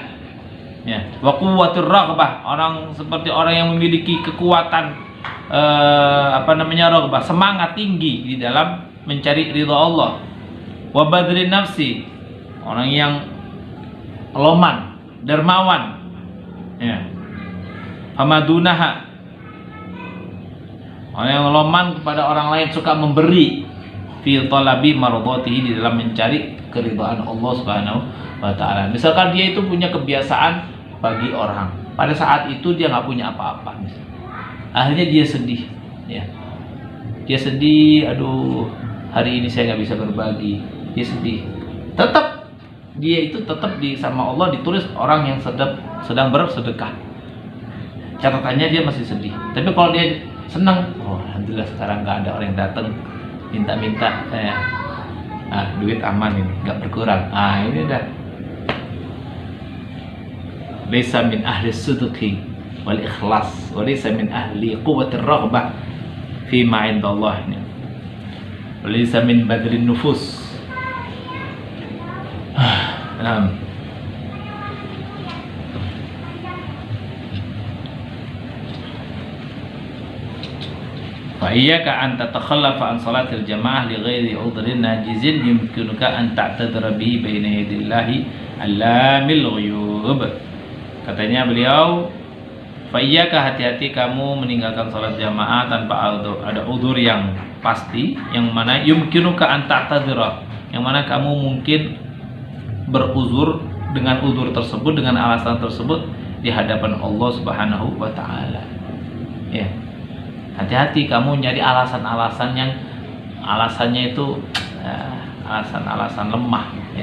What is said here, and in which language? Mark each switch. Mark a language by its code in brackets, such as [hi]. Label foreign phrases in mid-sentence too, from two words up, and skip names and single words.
[id] Ya, [ar] وقوة الرغبة, [id] orang seperti orang yang memiliki kekuatan raghbah, semangat tinggi di dalam mencari ridha Allah. [ar] وبذل النفس, [id] orang yang loman, dermawan. Ya. Famadunaha, orang yang loman kepada orang lain, suka memberi, [ar] في طلب مرضاته, [id] di dalam mencari keridhaan Allah [ar] سبحانه وتعالى. [id] Misalkan dia itu punya kebiasaan bagi orang, pada saat itu dia nggak punya apa-apa, akhirnya dia sedih, ya. Dia sedih, aduh, hari ini saya nggak bisa berbagi. Dia sedih. Tetap dia itu tetap sama Allah ditulis orang yang sedang bersedekah. Catatannya dia masih sedih. Tapi kalau dia senang, oh alhamdulillah sekarang nggak ada orang yang datang minta-minta saya. Duit aman ini, nggak berkurang. Ini dah. [ar] ليس من أهل الصدق والإخلاص، وليس من أهل قوة الرغبة فيما عند الله. وليس من بذل النفوس. فإياك أن تتخلف عن صلاة الجماعة لغير عذر ناجز يمكنك أن تعتذر به بين يدي الله علام الغيوب. [id] Katanya beliau, [ar] فإياك, [id] hati-hati kamu meninggalkan salat jamaah tanpa ada udzur yang pasti, yang mana [ar] يمكنك أن تعتذر, [id] yang mana kamu mungkin beruzur dengan udzur tersebut, dengan alasan tersebut di hadapan Allah [ar] سبحانه وتعالى. [id] Ya. Hati-hati kamu nyari alasan-alasan yang alasannya itu alasan-alasan lemah, ya.